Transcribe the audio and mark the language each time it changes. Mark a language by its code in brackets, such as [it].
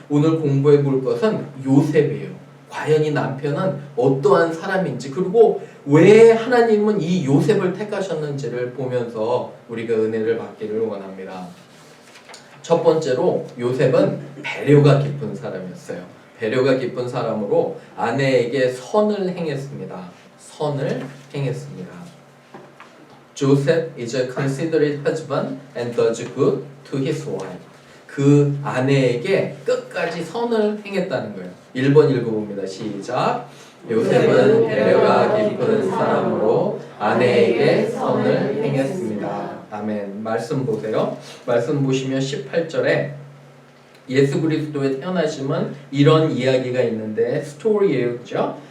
[ko] 오늘 공부해 볼 것은 요셉이에요. 과연 이 남편은 어떠한 사람인지 그리고 왜 하나님은 이 요셉을 택하셨는지를 보면서 우리가 은혜를 받기를 원합니다. 첫 번째로 요셉은 배려가 깊은 사람이었어요. 배려가 깊은 사람으로 아내에게 선을 행했습니다. 선을 행했습니다. [en] Joseph is a considerate husband and does good to his wife. [ko] 그 아내에게 끝까지 선을 행했다는 거예요. 1번 읽어봅니다. 시작. 요셉은 배려가 깊은 사람으로 아내에게 선을 행했습니다. 아멘. 말씀 보세요. 말씀 보시면 18절에 예수 그리스도의 태어나심은 이런 이야기가 있는데 스토리예요. 그죠?